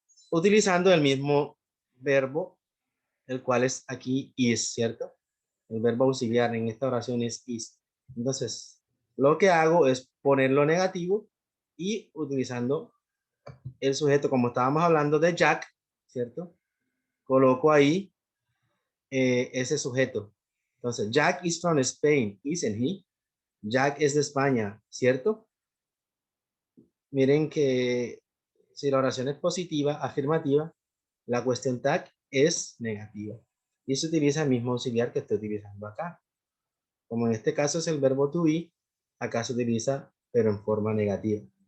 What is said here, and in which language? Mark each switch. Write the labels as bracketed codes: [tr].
[es] Utilizando el mismo verbo, el cual es aquí is, ¿cierto? El verbo auxiliar en esta oración es is. Entonces, lo que hago es ponerlo negativo y utilizando el sujeto, como estábamos hablando de Jack, ¿cierto? Coloco ahí ese sujeto. [en] Entonces, Jack is from Spain, isn't he? [es] Jack es de España, ¿cierto? Miren que si la oración es positiva, afirmativa, la question tag es negativa. Y se utiliza el mismo auxiliar que estoy utilizando acá. Como en este caso es el verbo to be, acá se utiliza, pero en forma negativa.